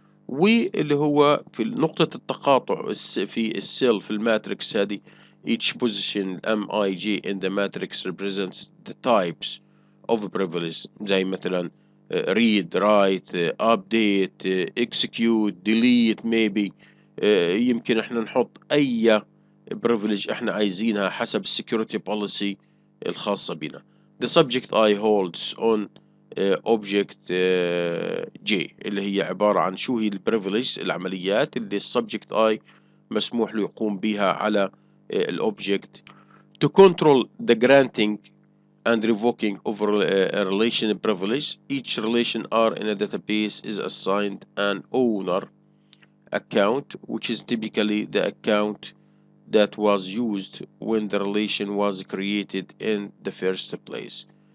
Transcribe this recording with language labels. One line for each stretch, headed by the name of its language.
Arabic: واللي هو في نقطة التقاطع في السيل في الماتريكس هذه
English: Each position MIJ in the matrix represents the types of privilege
Arabic: زي مثلا
English: read, write, update, execute, delete maybe.
Arabic: يمكن احنا نحط اي privilege احنا عايزينها حسب security policy الخاصة بنا.
English: The subject I holds on object J
Arabic: اللي هي عبارة عن شو هي البريفليج العمليات اللي السبجكت I مسموح له يقوم بها على الأوبجكت.
English: To control the granting and revoking of a relation privilege, each relation R in a database is assigned an owner account, which is typically the account that was used when the relation was created in the first place.